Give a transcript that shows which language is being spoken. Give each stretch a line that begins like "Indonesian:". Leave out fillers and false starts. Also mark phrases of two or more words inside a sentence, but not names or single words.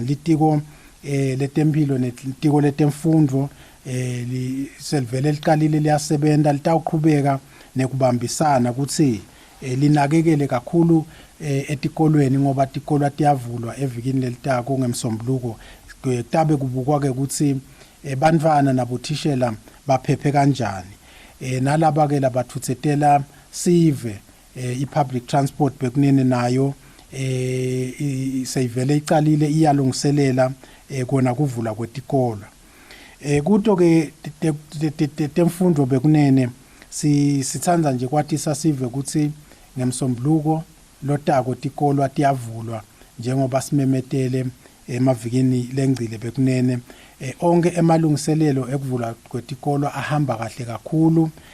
Swati: Litiko letempilo netiko letemfundo selivele liqalile liyasebenta litawuqhubeka nekubambisana ukuthi linakekele kakhulu etikolweni ngoba tikolwa tiyavulwa evikini lelitako ngemsombuluko kutabe kubukwa ke ukuthi bantwana nabothishela baphephe kanjani. Nalaba ke labathuthetela sive i-
English: public transport
Swati: bekunene nayo seyivele icalile iyalungiselela kona kuvula kwetikolo. Kuto ke temfundo bekunene sithandza nje kwatisa sive ukuthi ngemsombuluko lotako tikolwa tiyavulwa njengoba simemetele emavikini lengcile bekunene onke emalungiselelo ekuvula kwetikolo ahamba kahle kakhulu.